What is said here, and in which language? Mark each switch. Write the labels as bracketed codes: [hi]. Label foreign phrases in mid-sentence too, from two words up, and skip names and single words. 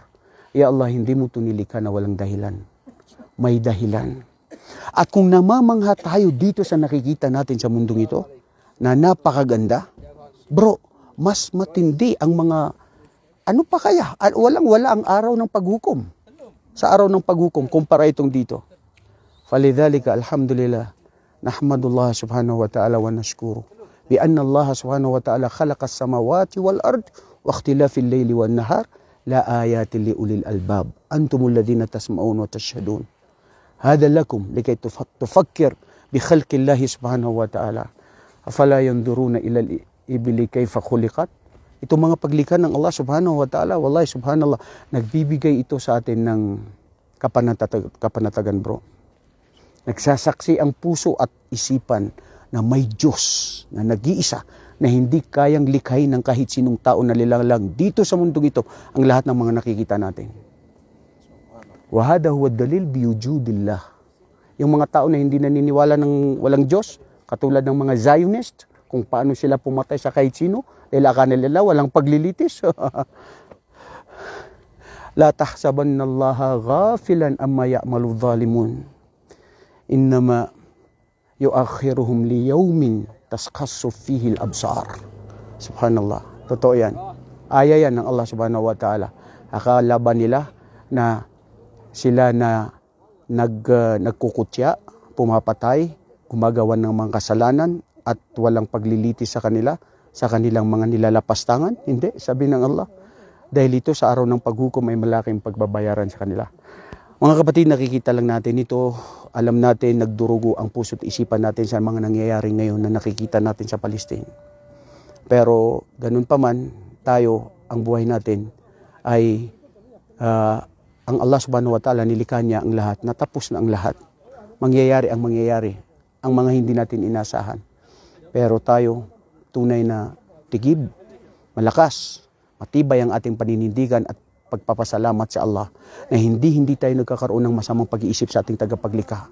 [ar] يا الله, [tl] hindi mo ito nilikha na walang dahilan. May dahilan. At kung namamangha tayo dito sa nakikita natin sa mundong ito, na napakaganda, bro, mas matindi ang mga, ano pa kaya? Walang-wala ang araw ng paghukom. Sa araw ng paghukom, kumpara itong dito. [ar] فلذلك، الحمد لله، نحمد الله سبحانه وتعالى ونشكر. بأن الله سبحانه وتعالى خلق السماوات والأرض واختلاف الليل والنهار لآيات لأولي الألباب. أنتم الذين تسمعون وتشهدون. هذا لكم لكي تفكر بخلق الله سبحانه وتعالى. أفلا ينظرون إلى الإبل كيف خلقت. [tl] Itong mga paglikha ng Allah [ar] سبحانه وتعالى، والله سبحان الله, [tl] nagbibigay ito sa atin ng kapanatagan, bro. Nagsasaksi ang puso at isipan na may Diyos na nag-iisa na hindi kayang likhain ng kahit sinong tao na lilang dito sa mundong ito ang lahat ng mga nakikita natin. [ar] وهذا هو دليل بوجود الله. [tl] Yung mga tao na hindi naniniwala ng walang Diyos, katulad ng mga Zionist, kung paano sila pumatay sa kahit sino, dahil akala nila walang paglilitis. [ar] لا تحسبن الله غافلا عما يعمل الظالمون. إنما يؤخرهم ليوم تشخص فيه الأبصار. [tl] Subhanallah. Totoo yan. Aya yan ng Allah [ar] سبحانه وتعالى. [tl] Akala ba nila na sila na nagkukutya, pumapatay, gumagawa ng mga kasalanan at walang paglilitis sa kanila, sa kanilang mga nilalapastangan? Hindi, sabi ng Allah. Dahil ito sa araw ng paghukom ay malaking pagbabayaran sa kanila. Mga kapatid, nakikita lang natin ito. Alam natin, nagdurugo ang puso't isipan natin sa mga nangyayari ngayon na nakikita natin sa Palestine. Pero ganun pa man, tayo, ang buhay natin ay ang Allah [ar] سبحانه وتعالى, [tl] nilikha niya ang lahat, natapos na ang lahat. Mangyayari ang mangyayari, ang mga hindi natin inasahan. Pero tayo, tunay na tigib, malakas, matibay ang ating paninindigan at pagpapasalamat sa Allah na hindi tayo nagkakaroon ng masamang pag-iisip sa ating tagapaglikha.